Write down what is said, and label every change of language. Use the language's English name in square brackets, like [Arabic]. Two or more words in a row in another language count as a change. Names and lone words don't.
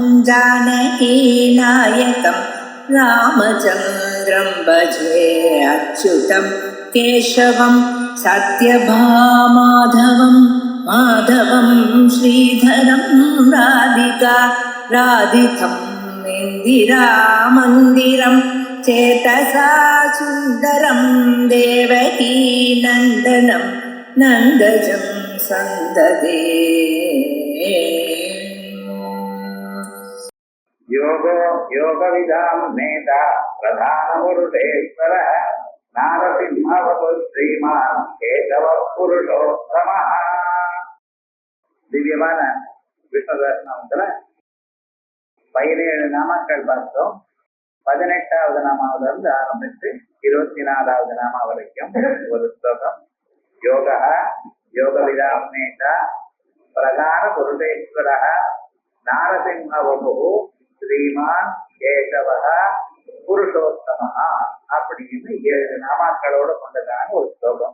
[Sanskrit] जानकीनायकं रामचन्द्रं भजे अच्युतं केशवं सत्यभामाधवं माधवं श्रीधरं राधितं इन्दिरामन्दिरं चेतसा सुन्दरं देवकी नन्दनं नन्दजं सन्ददे योगो योगविदां नेता प्रधानपुरुषेश्वर नारसिंहवतु श्रीमान् केशव पुरुषोत्तमः. [Tamil] திவ்யமான விஷ்ணுதாசனத்துல 17 நாமாக்கள் பார்த்தோம். 18வது நாமாவில இருந்து ஆரம்பித்து 24வது நாமா வரைக்கும் ஒரு ஸ்லோகம். [Sanskrit] योगो योगविदां नेता प्रधान पुरुषेश्वर नारसिंहवपु श्रीमान् केशव पुरुषोत्तमः [Tamil] அப்படின்னு 7 நாமாக்களோட கொண்டதான ஒரு ஸ்லோகம்.